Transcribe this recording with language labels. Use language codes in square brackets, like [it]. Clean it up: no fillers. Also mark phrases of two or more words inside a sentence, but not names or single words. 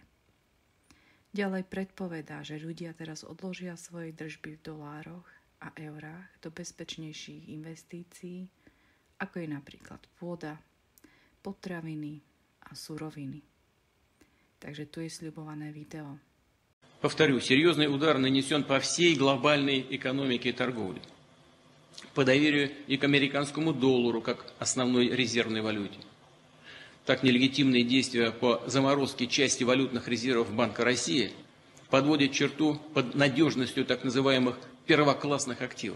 [sk] Ďalej predpovedá, že ľudia teraz odložia svoje držby v dolároch a eurách do bezpečnejších investícií, ako je napríklad pôda, potraviny a suroviny. Takže tu je sľubované video. [ru] Повторю, серьезный удар нанесен по всей глобальной экономике и торговле, по доверию и к американскому доллару как основной резервной валюте. Так нелегитимные действия по заморозке части валютных резервов Банка России подводят черту под надежностью так называемых первоклассных активов.